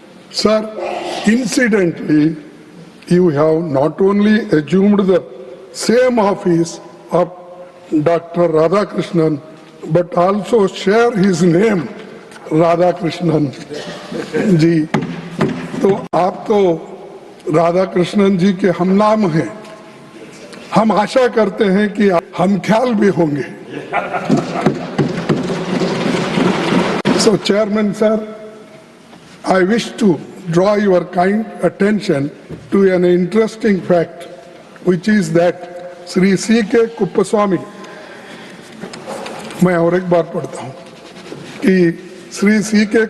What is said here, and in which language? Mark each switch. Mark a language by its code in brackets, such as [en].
[en] Sir, incidentally, you have not only assumed the same office of Dr. Radhakrishnan, but also share his name, Radhakrishnan ji. [hi] तो आप तो राधाकृष्णन जी के हम नाम हैं. हम आशा करते हैं कि हम ख्याल भी होंगे. [en] So, Chairman sir, I wish to draw your kind attention to an interesting fact, which is that Sri C.K. [hi] Kuppaswamy, मैं और एक बार पढ़ता हूँ कि Sri C.K.